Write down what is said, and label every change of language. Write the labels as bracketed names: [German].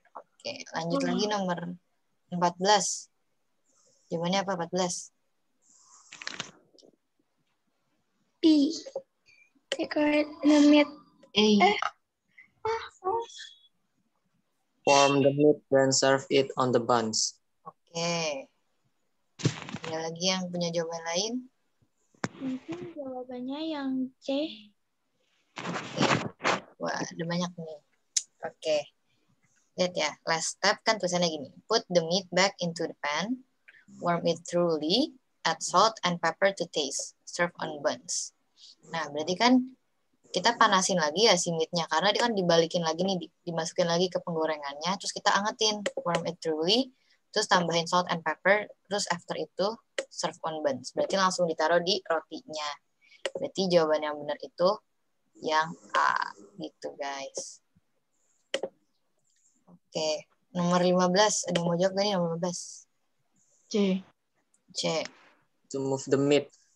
[Indonesian] Oke, lanjut lagi nomor 14. Jawabannya apa 14? [English] B. Decorate the meat. A. Form the meat, then serve it on the buns. [Indonesian] Oke. Ada lagi yang punya jawaban lain? Mungkin jawabannya yang C. Oke. Wah, ada banyak nih. Oke. Lihat ya, last step kan tulisannya gini. [English] Put the meat back into the pan. Warm it thoroughly. Add salt and pepper to taste. Serve on buns. [Indonesian] Nah, berarti kan kita panasin lagi ya si meatnya. Karena dia kan dibalikin lagi nih, dimasukin lagi ke penggorengannya. Terus kita angetin. [English] Warm it thoroughly. [Indonesian] Terus tambahin [English] salt and pepper. Terus after itu serve on buns. [Indonesian] Berarti langsung ditaruh di rotinya. Berarti jawaban yang benar itu yang A. Gitu guys. Oke. Nomor 15. Ada yang mau jawab gak nih nomor 15? [English] C. To move the meat.